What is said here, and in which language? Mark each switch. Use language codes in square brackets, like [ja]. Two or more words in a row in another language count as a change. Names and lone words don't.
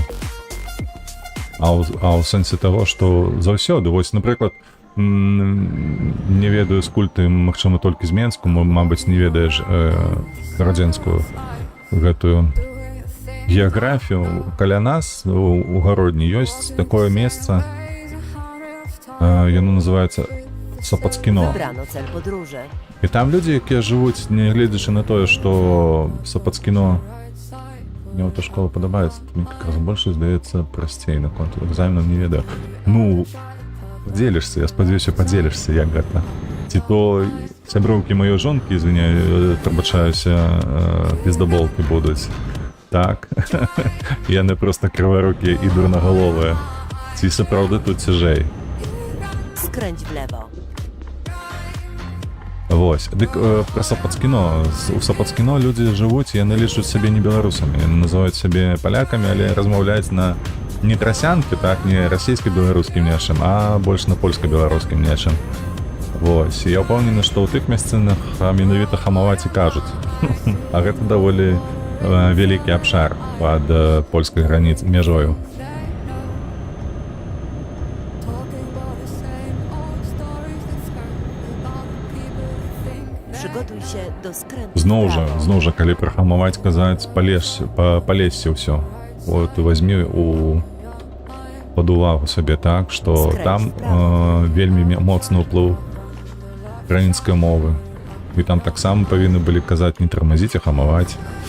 [be] А ў сэнсе таго, што заўсёды, вось, напрыклад, не ведаю скуль ты, магчыма, толькі з Менску, мабыць, не ведаеш гарадзенскую гэтую геаграфію. Каля нас у гародні ёсць такое месца, яно называецца Сапацкіно. [pl] Wybrano cel podróży. [be] І там людзі, якія жывуць, не гледзячы на тое, што Сапацкіно мне эта школа падабаецца, [ru] мне как раз больше [be] здаецца прасцей наконт экзаменаў, не ведаю. Ну, падзелішся, я спадзяюся, падзелішся, як гэта. Ці то сяброўкі маёй жонкі, извиняю, прабачаюся, піздаболкі будуць. Так, яны проста крыварукія і дурнагаловыя. Ці сапраўды тут цяжэй. [pl] Skręć w lewo. [be] Вось. Дык пра Сапацкіно. У Сапацкіно людзі жывуць, яны лічуць сябе не беларусамі. Яны называюць сябе палякамі, але размаўляюць на не трасянкі, так, не расійска-беларускім нечым, а больш на польска-беларускім нечым. Вось. І я ўпэўнены, што ў тых мясцінах менавіта хамаваць і кажуць. А гэта даволі вялікі абшар пад польскай межою. [pl] Przygotuj się do skrętu w [be] Зноў [pl] prawo. [be] жа, калі прахамаваць казаць, палезьце ўсё. [ru] Вот возьми [be] пад увагу сабе так, што там вельмі моцны ўплыў украінскай мовы. І там таксама павінны былі казаць не тармазіць, а хамаваць.